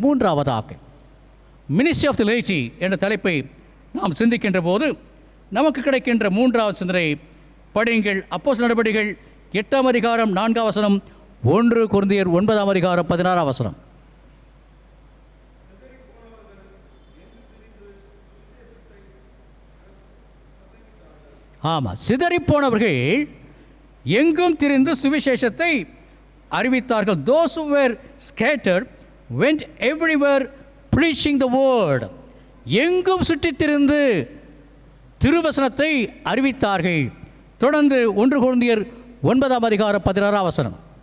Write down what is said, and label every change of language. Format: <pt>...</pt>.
<ta>மூன்றாவதாக, ministry of the லைட்டி என்ற தலைப்பை நாம் சிந்திக்கின்ற போது நமக்கு கிடைக்கின்ற மூன்றாவது சிந்தனை, படியுங்கள் அப்போஸ்தலர் நடபடிகள் 8ஆம் அதிகாரம் 4ஆம் வசனம், 1 கொரிந்தியர் 9ஆம் அதிகாரம் 16ஆம் வசனம். ஆமாம், சிதறிப்போனவர்கள் எங்கும் திரிந்து சுவிசேஷத்தை அறிவித்தார்கள்.</ta> <en>Those who were scattered went everywhere preaching the word.</en> <ta>எங்கும் சுற்றித் திரிந்து திருவசனத்தை அறிவித்தார்கள். தொடர்ந்து 1 கொரிந்தியர் 9ஆம் அதிகாரம் 16ஆம் வசனம்.</ta>